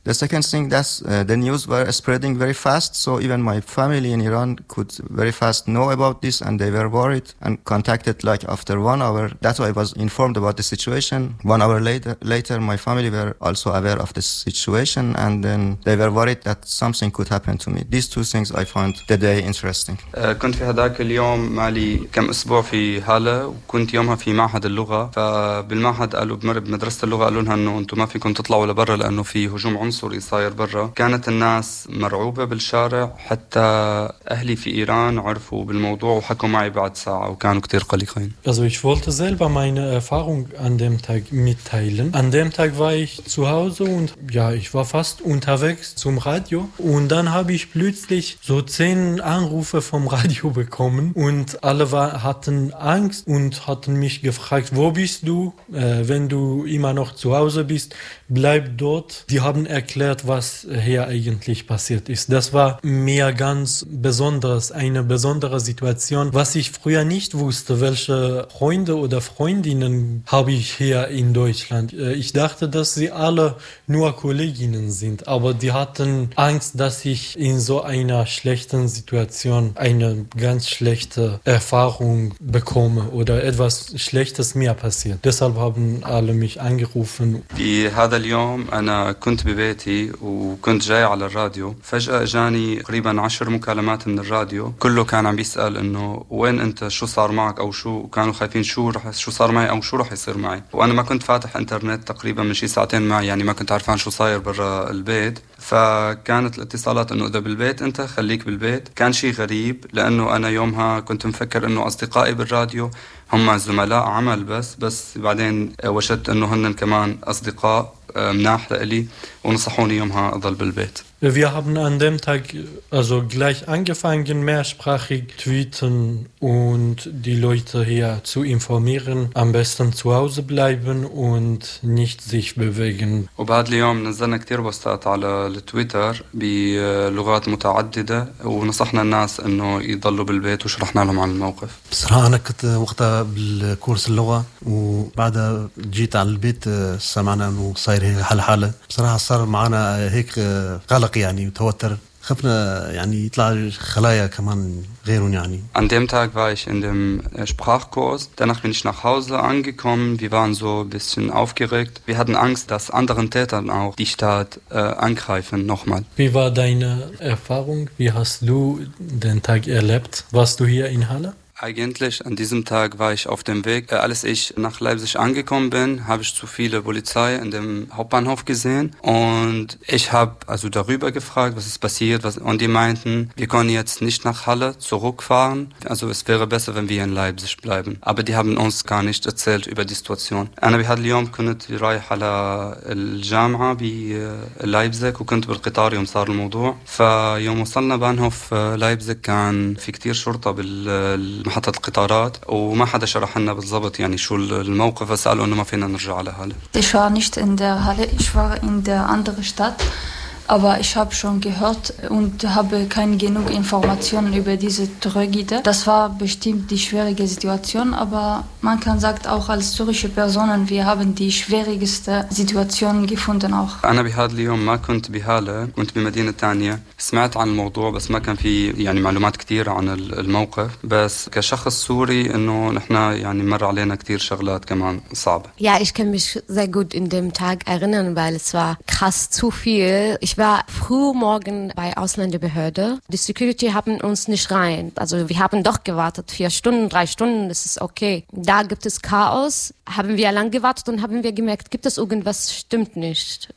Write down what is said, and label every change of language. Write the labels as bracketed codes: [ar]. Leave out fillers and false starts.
[en] The second thing that's the news were spreading very fast. So even my family in Iran could very fast know about this and they were worried and contacted like after 1 hour. That's why I was informed about the situation. 1 hour later, my family family were also aware of the situation, and then they were worried that something could happen to me. These two things I found the day interesting. [ar] كنت في هذاك اليوم مالي كم أسبوع في هالة وكنت يومها في معهد اللغة فبالمعهد قالوا بمر بمدرسة اللغة قالوا لها إنه أنتم ما فيكم تطلعوا لبرا لأنه في هجوم عنصري صاير برا. كانت الناس مرعوبة بالشارع حتى أهلي في إيران عرفوا بالموضوع وحكوا معي بعد ساعة وكانوا كتير قلقين. [de] Also ich wollte selber meine Erfahrung an dem Tag mitteilen. An dem Tag war ich zu Hause und ja, ich war fast unterwegs zum Radio und dann habe ich plötzlich so 10 Anrufe vom Radio bekommen und alle hatten Angst und hatten mich gefragt, wo bist du? Wenn du immer noch zu Hause bist, bleib dort. Die haben erklärt, was hier eigentlich passiert ist. Das war mir ganz besonders, eine besondere Situation, was ich früher nicht wusste, welche Freunde oder Freundinnen habe ich hier in Deutschland. Ich dachte, dass sie alle nur Kolleginnen sind, aber die hatten Angst, dass ich in so einer schlechten Situation eine ganz schlechte Erfahrung bekomme oder etwas Schlechtes mir passiert. Deshalb haben alle mich angerufen. Wie hat [ar] اليوم أنا كنت ببيتي وكنت جاي على الراديو فجأة جاني قريبا 10 مكالمات من الراديو كله كان عم بيسأل إنه وين أنت شو صار معك أو شو كانوا خايفين شو صار معي أو شو رح يصير معي وأنا ما كنت فاتح إنترنت تقريبا من شي ساعتين معي يعني ما كنت عارفان شو صاير برا البيت فكانت الاتصالات إنه إذا بالبيت أنت خليك بالبيت كان شي غريب لأنه أنا يومها كنت مفكر إنه أصدقائي بالراديو هم زملاء عمل بس بعدين وجدت إنه هنن كمان أصدقاء مناح لإلي ونصحوني يومها أضل بالبيت. [de] Wir haben an dem Tag also gleich angefangen, mehrsprachig tweeten und die Leute hier zu informieren, am besten zu Hause bleiben und nicht sich bewegen. Und [ar] بعد اليوم نزلنا كتير بوستات على التويتر بلغات متعددة ونصحنا الناس إنه يضلوا بالبيت وشرحنا لهم عن الموقف. بصراحة أنا كنت وقتها بالكورس اللغة وبعدها جيت على البيت سمعنا إنه صاير هيك حالة بصراحة صار معنا هيك قلق يعني وتوتر خفنا يعني يطلع خلايا كمان غيرون يعني. [de] An dem Tag war ich in dem Sprachkurs. Danach bin ich nach Hause angekommen. Wir waren so ein bisschen aufgeregt. Wir hatten Angst, dass anderen Tätern auch die Stadt angreifen nochmal. Wie war deine Erfahrung? Wie hast du den Tag erlebt? Warst du hier in Halle? Eigentlich an diesem Tag war ich auf dem Weg. Als ich nach Leipzig angekommen bin, habe ich zu viele Polizei in dem Hauptbahnhof gesehen. Und ich habe also darüber gefragt, was ist passiert. Und die meinten, wir können jetzt nicht nach Halle zurückfahren. Also es wäre besser, wenn wir in Leipzig bleiben. Aber die haben uns gar nicht erzählt über die Situation. Und wir hatten [ar] اليوم كنت رايح على الجامعة بلايبزيغ وكنت بالقطار يوم صار الموضوع. فيوم وصلنا بهنهوف لايبزيغ كان في كتير شرطة محطة القطارات وما حدا شرح لنا بالضبط يعني شو الموقف سألوا انه ما فينا نرجع على هالة. [de] Ich war nicht in der Halle, ich war in der anderen Stadt, aber ich habe schon gehört und habe keine genug Informationen über diese Tragödie. Das war bestimmt die schwierige Situation, aber man kann sagt auch als zürische Personen, wir haben die schwierigste Situation gefunden auch. [ar] أنا بهذا اليوم ما كنت بهالة, كنت بمدينة تانية. سمعت عن الموضوع بس ما كان في يعني معلومات كتيرة عن الموقف بس كشخص سوري إنه نحنا يعني مر علينا كتير شغلات كمان صعبة. [de] Ja, ich kann mich sehr gut in dem Tag erinnern, weil es war krass zu viel. Ich war früh morgen bei Ausländerbehörde. Die Security haben uns nicht rein. Also wir haben doch gewartet, 4 Stunden, 3 Stunden, das ist okay. Da gibt es Chaos. Haben wir lang gewartet und haben wir gemerkt, gibt es irgendwas, stimmt nicht.